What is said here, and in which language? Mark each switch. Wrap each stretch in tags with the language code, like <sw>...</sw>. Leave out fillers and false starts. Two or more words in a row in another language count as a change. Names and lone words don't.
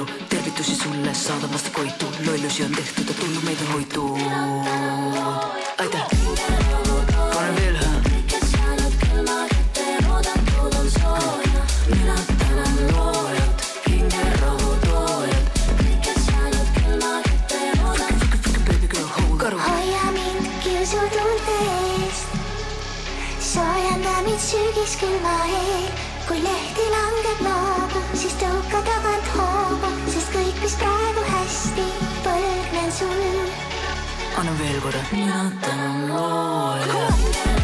<et>Tervitusi sulle, saada vastu koitu. Lollusi on tehtud ja tundub meid on hoitud. Aitäh! Pane veel hää. Mina tänan loojat, hinge rahutoojat.</et> <en>Baby girl, hold up.</en> <et>Hoia mind kiusutunde eest, soojanda mind sügiskülma eel. Kui lehti langeb loobu, siis tõuka tagant hoobu, sest kõik, mis praegu hästi, põlgnen sul. Anna veel korda. Mina tänan loojat.</et>